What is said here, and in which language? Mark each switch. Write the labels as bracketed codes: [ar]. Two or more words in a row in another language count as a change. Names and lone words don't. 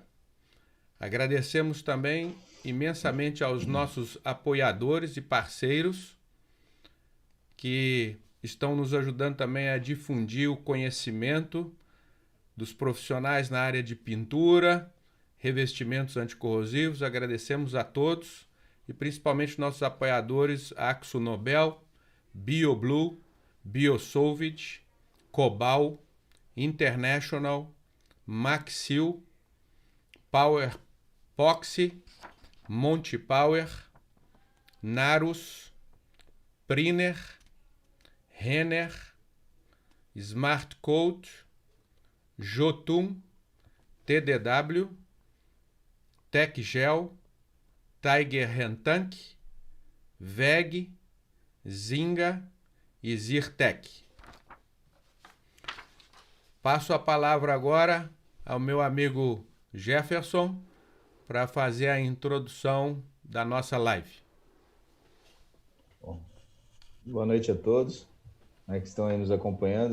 [pt] Agradecemos também imensamente aos nossos apoiadores e parceiros que estão nos ajudando também a difundir o conhecimento dos profissionais na área de pintura, revestimentos anticorrosivos. Agradecemos a todos e principalmente nossos apoiadores Axo Nobel, BioBlue, BioSolvit, Cobal, International, Maxil, Power Poxy, Monte Power, Narus, Priner, Renner, Smart Code, Jotun, TDW, TechGel, Tiger Rentank, VEG, Zinga e Zirtec. Passo a palavra agora ao meu amigo Jefferson para fazer a introdução da nossa live. Bom, boa noite a todos, que estão aí nos acompanhando.